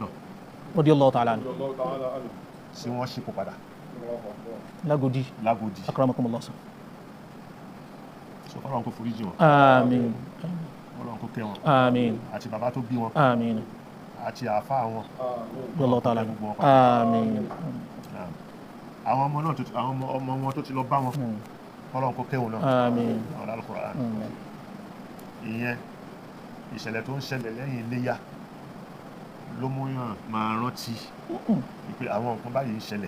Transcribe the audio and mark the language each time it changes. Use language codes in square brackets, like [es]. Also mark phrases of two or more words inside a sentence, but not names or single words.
[ar] رضي الله تعالى عنه. [yo] tí wọ́n ṣípò padà Lágòdì. Lágòdì. Akramakumullah. So Ọlọ́run kó foríjì wọn. Àmín. Ọlọ́run kó kẹ́ wọn. Àmín. Àti bàbá tó bí wọn. Àmín. Àti àáfàá wọn. [ar] رضي الله تعالى عنه. [yo] Àmín. Àwọn ọmọ náà àwọn ọmọ wọn tó ti lọ bá wọn. Ọlọ́run kó kẹ́ wọn náà. Àmín. Ọlọ́run Al-Qur'an. Ìyẹn ìṣẹ̀lẹ̀ tó ń ṣẹlẹ̀ lẹ́yìn Iléyá ló mú yàn máa rántí pé àwọn nǹkan báyìí ń ṣẹlẹ̀.